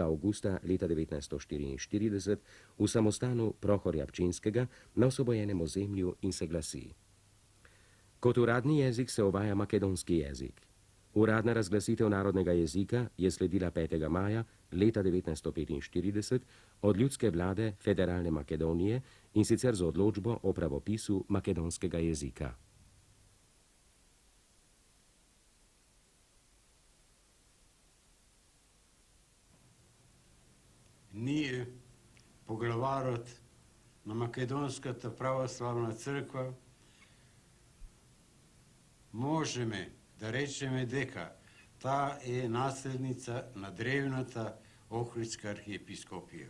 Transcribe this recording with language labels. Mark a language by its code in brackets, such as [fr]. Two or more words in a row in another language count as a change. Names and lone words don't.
[sl] avgusta leta 1944 v samostanu Prohorja Pčinskega na osvobojenem ozemlju in se glasi: Kot uradni jezik se uvaja makedonski jezik. Uradna razglasitev narodnega jezika je sledila 5. maja leta 1945 od ljudske vlade Federalne Makedonije in sicer z odločbo o pravopisu makedonskega jezika. [mk] Ние, поглаварот на Македонската православна црква, можеме да речеме дека таа е наследница на древната Охридска архиепископија.